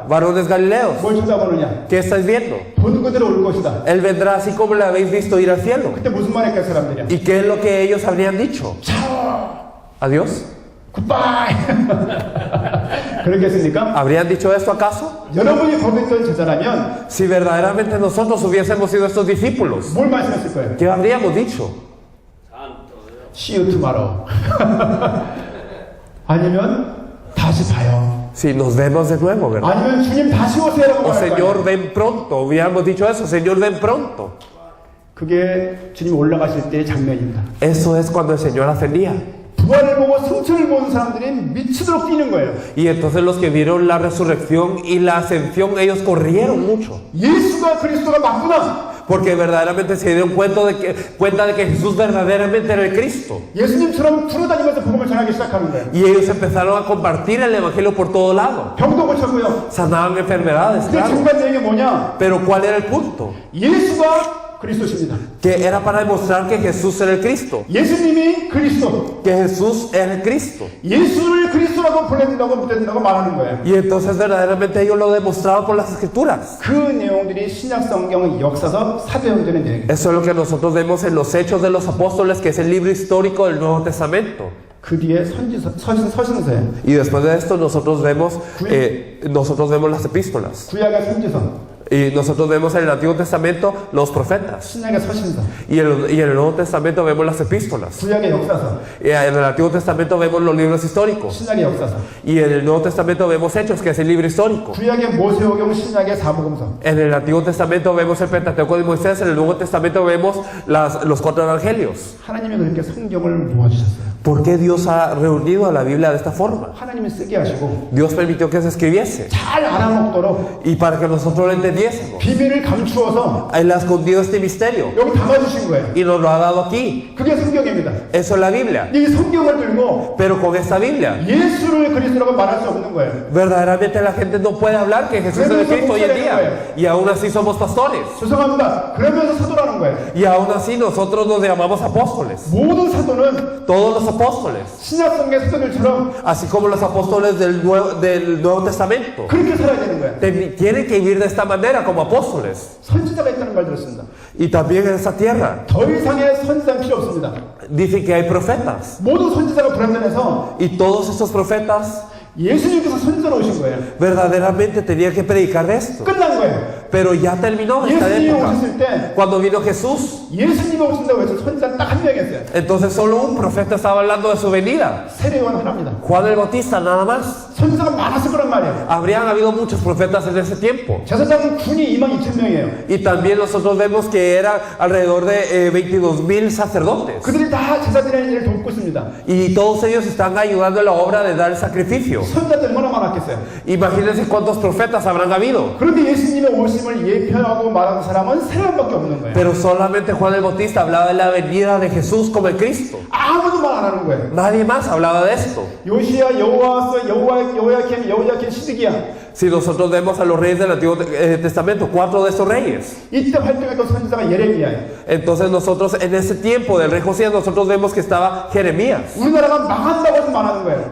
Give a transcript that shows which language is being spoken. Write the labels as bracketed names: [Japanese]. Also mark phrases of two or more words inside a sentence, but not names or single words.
[Spanish] varones galileos, [Korean] 뭘 쳐다보느냐? [Spanish] ¿qué estáis viendo? [Korean] 보는 그대로 올 것이다. [Spanish] Él vendrá así como le habéis visto ir al cielo. [Korean] 그때 무슨 말 했겠어 사람들이야? [Spanish] ¿Y qué es lo que ellos habrían dicho? ¿Adiós? [Korean] 굿바이. 그러겠습니까? [Spanish] ¿Habrían dicho esto acaso? [Korean] 여러분이 거기 있던 제자라면 [Spanish] Si verdaderamente nosotros hubiésemos sido estos discípulos, [Korean] 뭘 말씀했을 거예요? [Spanish] ¿qué habríamos dicho? [English] See you tomorrow. [Korean] 아니면 다시 봐요. [Spanish] Si nos vemos de nuevo, ¿verdad? [Korean] 아니면 주님 다시 오세요라고 [Spanish] O [Korean] 말할 거예요. [Spanish] Señor, ven pronto. Hubiéramos dicho eso, Señor, ven pronto. [Korean] 그게 주님 올라가실 때의 장면입니다. [Spanish] Eso es cuando el Señor ascendía. [Korean] 부활을 보고 승천을 보는 사람들이 미치도록 뛰는 거예요. [Spanish] Y entonces los que vieron la resurrección y la ascensión, ellos corrieron mucho. [Korean] 예수가 그리스도가 맞구나. [Spanish] Porque verdaderamente se dieron cuenta de que Jesús verdaderamente era el Cristo. [Korean] 예수님처럼 돌아다니면서 복음을 전하기 시작하는 거예요. [Spanish] Y ellos empezaron a compartir el Evangelio por todo lado. [Korean] 병도 고쳤고요. [Spanish] Sanaban enfermedades, [Korean] 근데 [Spanish] claro. [Korean] 중간 내용이 뭐냐? [Spanish] Pero ¿cuál era el punto? [Korean] 예수가 그리스도십니다. [Spanish] Que era para demostrar que Jesús era el Cristo. [Korean] 예수님이 그리스도. [Spanish] Que Jesús era el Cristo. [Korean] 예수를 그리스도라고 부른다고 말하는 거예요. [Spanish] Y entonces verdaderamente ellos lo demostraban por las Escrituras. [Korean] 그 내용들이 신약 성경 역사서 사도행전의 내용입니다. [Spanish] Eso es lo que nosotros vemos en los Hechos de los Apóstoles, que es el libro histórico del Nuevo Testamento. [Korean] 그 뒤에 서신서예요. [Spanish] Y después de esto nosotros vemos las epístolas. [Korean] 구약의 선지서, [Spanish] Y nosotros vemos en el Antiguo Testamento los profetas. [Korean] 신약의 서신서, [Spanish] Y en el Nuevo Testamento vemos las epístolas. [Korean] 구약의 역사서, [Spanish] Y en el Antiguo Testamento vemos los libros históricos. [Korean] 신약의 역사서, [Spanish] Y en el Nuevo Testamento vemos Hechos, que es el libro histórico. [Korean] 구약의 모세오경, 신약의 사복음서. [Spanish] En el Antiguo Testamento vemos el Pentateuco de Moisés. En el Nuevo Testamento vemos los 4 evangelios. [Korean] 하나님이 그렇게 성경을 모아주셨어요. [Spanish] ¿Por qué Dios ha reunido a la Biblia de esta forma? [Korean] 하나님이 쓰게 하시고 [Spanish] Dios permitió que se escribiese. [Korean] 잘 알아먹도록 [Spanish] Y para que nosotros lo entendiésemos. [Korean] 비밀을 감추어서 [Spanish] Él ha escondido este misterio. [Korean] 여기 담아주신 거예요. [Spanish] Y nos lo ha dado aquí. [Korean] 그게 성경입니다. [Spanish] Eso es la Biblia. [Korean] 이 성경을 들고 [Spanish] Pero con esta Biblia, [Korean] 예수를 그리스도라고 말할 수 없는 거예요. [Spanish] verdaderamente la gente no puede hablar que Jesús es el Cristo hoy en día. Y aún así somos pastores. [Korean] 죄송합니다. 그러면서 사도라는 거예요. [Spanish] Y aún así nosotros nos llamamos apóstoles. [Korean] 모든 사도는 [Spanish] Todos los apóstoles. [Korean] 신약성의 사도들처럼 [Spanish] Así como los apóstoles del Nuevo Testamento. [Korean] 그렇게 살아야 되는 거예요. [Spanish] Tienen que vivir de esta manera como apóstoles. [Korean] 선지자가 있다는 말 들었습니다. [Spanish] Y también en esta tierra. [Korean] 더 이상의 선지자는 필요 없습니다. [Spanish] Dicen que hay profetas. [Korean] 모든 선지자가 불완전해서 [Spanish] Y todos estos profetas [Korean] 예수님께서 선지자로 오신 거예요. [Spanish] verdaderamente tenían que predicar de esto. [Korean] 끝난 거예요. [Spanish] Pero ya terminó esta [Korean] 예수님이 [Spanish] época. [Korean] 오셨을 때 [Spanish] Cuando vino Jesús, [Korean] 예수님이 오신다고 해서 선지자 딱 한 명이었어요. [Spanish] entonces solo un profeta estaba hablando de su venida. [Korean] 세례요한 하나입니다. [Spanish] Juan el Bautista, nada más. [Korean] 선지자가 많았을 거란 말이에요. [Spanish] Habrían habido muchos profetas en ese tiempo. [Korean] 제사장 군이 22,000명이에요. [Spanish] Y también nosotros vemos que era alrededor de 22,000 sacerdotes. [Korean] 그들이 다 제사드리는 일을 돕고 있습니다. [Spanish] Y todos ellos están ayudando en la obra de dar el sacrificio. [Korean] 선지자들 얼마나 많았겠어요. [Spanish] Imagínense cuántos profetas habrán habido. [Korean] 그런데 예수님의 오심을 예표하고 말하는 사람은 세 명밖에 없는 거예요. [Spanish] Pero solamente Juan el Bautista hablaba de la venida de Jesús como el Cristo. [Korean] 아무도 말 안 하는 거예요. [Spanish] Nadie más hablaba de esto. [Korean] 요시야, 여호와서, 여호야김, 시드기야. [Spanish] Si nosotros vemos a los reyes del Antiguo Testamento, 4 de estos reyes. [Korean] 이때 활동했던 선지자가 예레미야예요. [Spanish] Entonces nosotros en ese tiempo del rey Josías nosotros vemos que estaba Jeremías. [Korean] 우리나라가 망한다고 해서 말하는 거예요.